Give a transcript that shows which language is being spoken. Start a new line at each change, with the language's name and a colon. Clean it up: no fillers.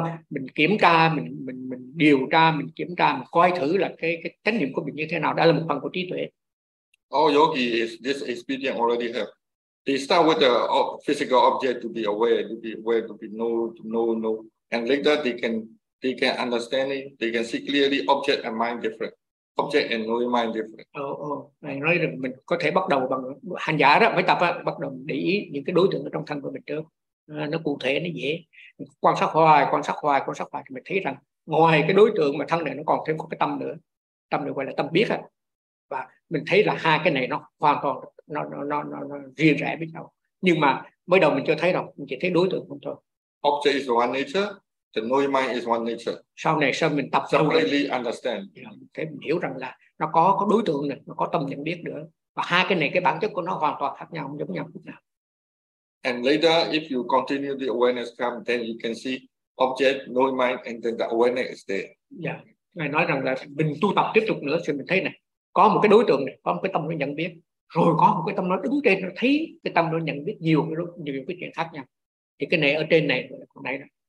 Vietnamese: mình kiểm tra, mình điều tra, mình coi thử là cái chánh niệm của mình như thế nào, đó là một phần của trí tuệ.
English: All yogi is this experience already have. They start with the physical object to be aware, to know, and later they can understand it, they can see clearly object and mind different. Object and knowing mind different.
Vietnamese: Này nói rằng mình có thể bắt đầu bằng hành giả đó, mới tập đó, bắt đầu để ý những cái đối tượng ở trong thân của mình trước. Nó cụ thể, nó dễ. Quan sát hoài thì mình thấy rằng ngoài cái đối tượng mà thân này nó còn thêm có cái tâm nữa. Tâm được gọi là tâm biết. Và mình thấy là hai cái này nó hoàn toàn nó riêng rẽ với nhau. Nhưng mà mới đầu mình chưa thấy đâu, mình chỉ thấy đối tượng thôi.
English: Object is one nature. The knowing mind is one nature.
Vietnamese: Sau này mình tập
English: separately understand.
Vietnamese: Thế mình hiểu rằng là nó có đối tượng này, nó có tâm nhận biết nữa. Và hai cái này, cái bản chất của nó hoàn toàn khác nhau, không giống nhau chút nào.
English: And later, if you continue the awareness come, then you can see object, knowing mind, and then the awareness is there. Yeah.
Vietnamese: Ngài nói rằng là mình tu tập tiếp tục nữa, thì mình thấy này, có một cái đối tượng này, có một cái tâm nó nhận biết. Rồi có một cái tâm nó đứng trên, nó thấy cái tâm nó nhận biết nhiều cái chuyện khác nhau. Thì cái này ở trên này, còn này đó.